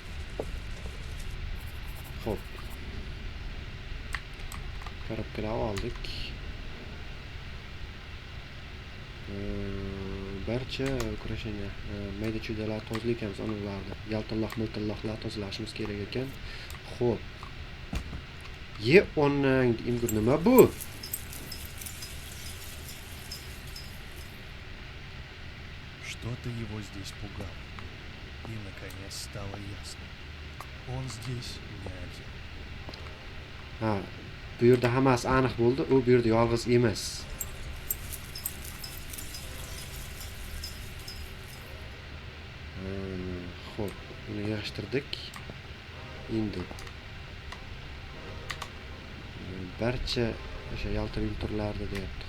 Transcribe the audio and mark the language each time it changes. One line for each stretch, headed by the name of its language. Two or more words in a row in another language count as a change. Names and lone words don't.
Uzbek: Xo'p. Korobkalar oldik. Barcha ukrasheniya, mayda-chuydalar tozalaymiz ularni. Yaltilloq-miltilloqlar tozalashimiz kerak ekan. Xo'p. Onang imgur nima bu?
Russian: Что-то его здесь пугало. И, наконец, стало ясно. Он здесь не один.
Uzbek: Ha, bu yerda hammasi aniq bo'ldi. U bu yerda yolg'iz emas. Xo'p, buni yig'ishtirdik. Endi barcha o'sha yaltir-yultirlarda deyapti.